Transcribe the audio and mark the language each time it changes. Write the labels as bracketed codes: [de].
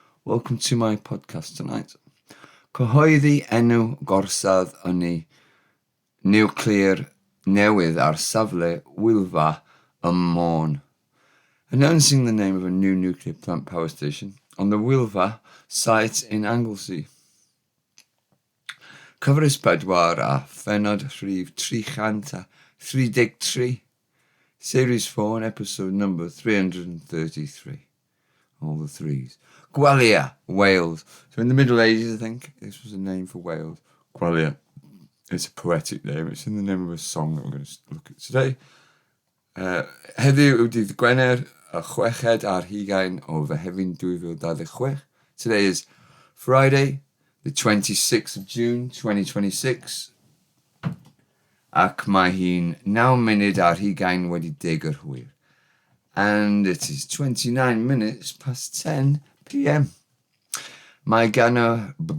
[en] Welcome to my podcast tonight. [cy] Cyhoeddi enw gorsaf ynni niwclear newydd ar safle Wylfa Môn. [en] Announcing the name of a new nuclear plant power station on the Wylfa site in Anglesey. [cy] Cyfres pedwar a phennod rhif chant a 33. [en] Series 4 and episode number 333. All the threes. Gwalia, Wales. So in the Middle Ages, I think, this was a name for Wales. Gwalia. It's a poetic name. It's in the name of a song that we're going to look at today. [cy] Heddiw yw dydd Gwener y chweched ar hugain o Fehefin 2026. [en] Today is Friday, the 26th of June, 2026. [cy] Ac mae hi'n 9 munud ar hugain wedi 10 yr hwyr. [en] And it is 29 minutes past 10 p.m. [cy] Mae gan o...